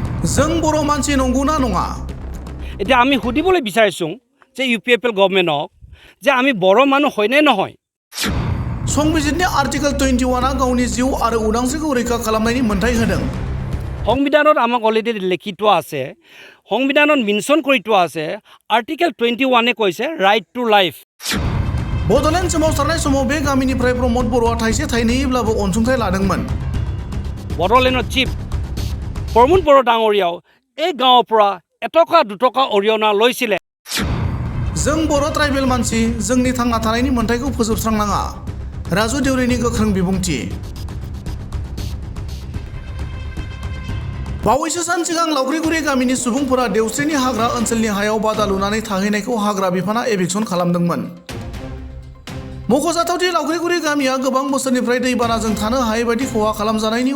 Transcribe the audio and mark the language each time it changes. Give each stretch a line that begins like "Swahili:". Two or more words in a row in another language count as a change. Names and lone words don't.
Bodo: जों बर' मानसि नंगौना नङा
Assamese: এতিয়া আমি সুধিবলৈ বিচাৰিছোঁ যে UPFL গভৰ্ণমেণ্টক যে আমি বৰ মানুহ হয়নে নহয়
Bodo: संबिजितनि आर्टिकल 21 गावनि जिउ आरो उदांस्रिखौ रैखा खालामनायनि मोन्थाइ होदों
Assamese: সংবিধানত আমাক অলरेडी লিখি থোৱা আছে সংবিধানত মেনশ্যন কৰি থোৱা আছে आर्टिकल 21 কৈছে
English: right to life
Bodo: बड'लेण्ड सोमावसारनाय समाव बे गामिनिफ्राय प्रमद बर'आ थाइसे थाइनैब्लाबो अनसुंथाइ लादोंमोन
Assamese: बड'लेण्डৰ चिफ प्रमोद बर' डाঙৰীয়াও এই গাঁৱৰ পৰা এটকা দুটকা অৰিয়না লৈছিলে
Bodo: जों बर' ट्राइबेल मानसि जोंनि थांना थानायनि मोन्थाइखौ फोजोबस्रांनाङा राजु देउरिनि गोख्रों बिबुंथि बावैसो सान सिगां लावख्रिगुरि गामिनि सुबुंफोरा देवस्रिनि हाग्रा ओनसोलनि हायाव बादा लुनानै थाहैनायखौ हाग्रा बिफाना एभिक्सन खालामदोंमोन मख'जाथावदि लावख्रिगुरि गामिया गोबां बोसोरनिफ्राय दैबानाजों थानो हायै बायदि खहा खालामजानायनि